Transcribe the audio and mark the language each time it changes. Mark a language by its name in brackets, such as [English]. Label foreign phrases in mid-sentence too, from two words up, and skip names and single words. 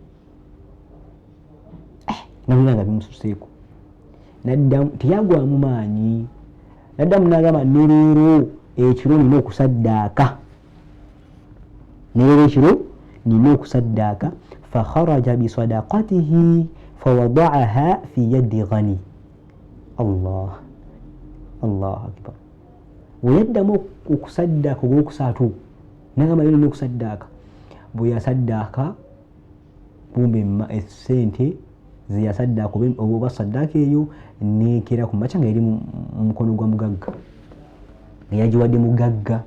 [Ganda] Nabulanga bimususeeko, naddamu teyagwamu maanyi, naddamu n'agamba ne leero ekiro nina okusaddaaka, [Arabic] فخرج بصدقته فوضعها في يد غني. الله أكبر. [Ganda] Bwe yaddamu okusaddaaka ogwokusatu n'agamba leero nina okusaddaaka, bwe yasaddaaka bumbe essente ze yasaddaaka oba saddaaka eyo neekera ku makya nga eri mu mukono gwa mugagga, nga yagiwadde mugagga.